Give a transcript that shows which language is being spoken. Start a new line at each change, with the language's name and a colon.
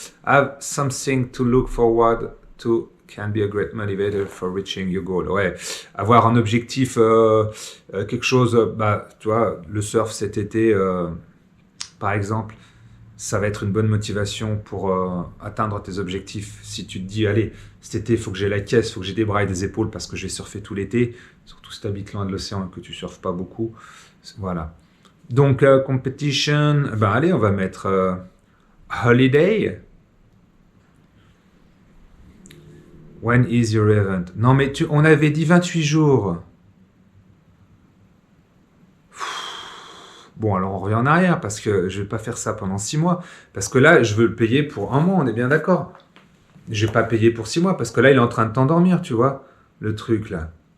English: Have something to look forward to can be a great motivator for reaching your goal.
French: Ouais, avoir un objectif, quelque chose, bah, tu vois, le surf cet été, par exemple, ça va être une bonne motivation pour atteindre tes objectifs. Si tu te dis, allez, cet été, il faut que j'ai la caisse, il faut que j'ai des bras et des épaules parce que je vais surfer tout l'été, surtout si tu habites loin de l'océan et que tu surfes pas beaucoup. Voilà. Donc, competition, ben allez, on va mettre holiday.
English: When is your event?
French: Non, mais on avait dit 28 jours. Bon, alors on revient en arrière parce que je vais pas faire ça pendant 6 mois. Parce que là, je veux le payer pour 1 mois, on est bien d'accord. Je vais pas payer pour 6 mois parce que là, il est en train de t'endormir, tu vois, le truc là.